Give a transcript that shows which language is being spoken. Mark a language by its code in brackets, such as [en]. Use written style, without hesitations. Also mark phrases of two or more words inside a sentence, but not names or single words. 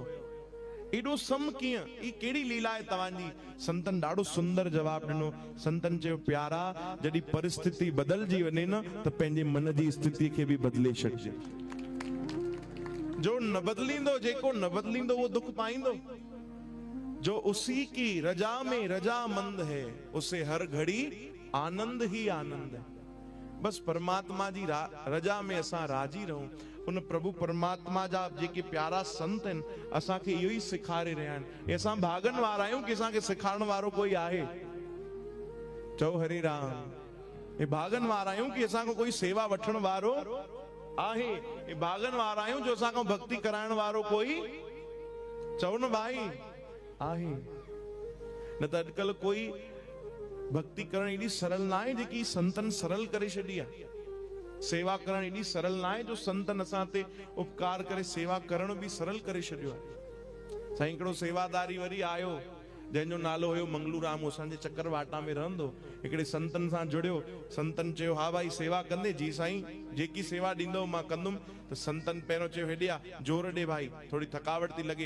[sd] एॾो सम कीअं? ई कहिड़ी लीला आहे तव्हांजी? संतन ॾाढो सुंदर जवाब ॾिनो। संतन चयो प्यारा, जॾहिं परिस्थिति बदलजी वञे न त पंहिंजे मन जी स्थिति खे बि बदिले छॾिजे। जो न बदलींदो, जेको न बदलींदो वो दुख पाईंदो। [hi] जो उसी की रजा में रजामंद है, उसे हर घड़ी आनंद ही आनंद है। [sd] बस परमात्मा जी रजा में असां राजी रहूं। उन प्रभु परमात्मा जा जेके प्यारा संत आहिनि असांखे इहो ई सेखारे रहिया आहिनि। असां भागन वारा आहियूं कि असांखे सेखारण वारो कोई आहे। चओ हरे राम। हे भागन वारा आहियूं कि असांखो कोई सेवा वठण वारो आहे। हे भागन वारा आहियूं जो असांखो भक्ति कराइण वारो कोई, चओ न भाई, आहे। न त अॼुकल्ह कोई भक्ति करण एॾी सरल ना आहे जेकी संतन सरल करे छॾी आहे। सेवा करण एॾी सरल ना आहे जो संतन असां ते उपकार करे सेवा करण बि सरल करे छॾियो आहे। साईं हिकिड़ो सेवादारी वरी आयो जंहिंजो नालो हुयो मंगलू राम, असांजे चकरवाटा में रहंदो। हिकिड़े संतन सां जुड़ियो। संतन चयो हा भाई सेवा कंदे? जी साईं, जेकी सेवा ॾींदो मां कंदुमि। त संतन पहिरियों चयो हेॾे आ, जोर ॾे भाई, थोड़ी थकावट थी लॻे।